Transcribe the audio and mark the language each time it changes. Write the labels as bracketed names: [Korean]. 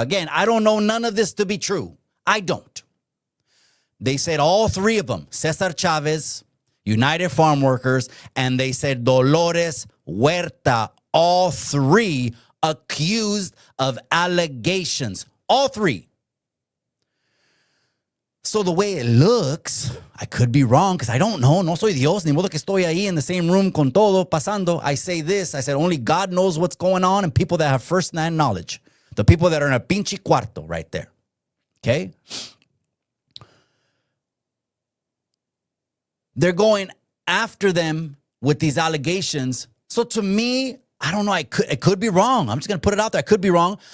[English] Again, I don't know none of this to be true. I don't. They said all three of them, Cesar Chavez, United Farm Workers, and they said Dolores Huerta, all three accused of allegations. All three. So the way it looks, I could be wrong because I don't know. [Spanish] No soy Dios, ni modo que estoy ahí [English] in the same room [Spanish] con todo pasando. [English] I say this. I said only God knows what's going on and people that have first-hand knowledge. The people that are in a [Spanish] pinche cuarto [English] right there. Okay? They're going after them with these allegations. So to me, I don't know. It could be wrong. I'm just going to put it out there. I could be wrong.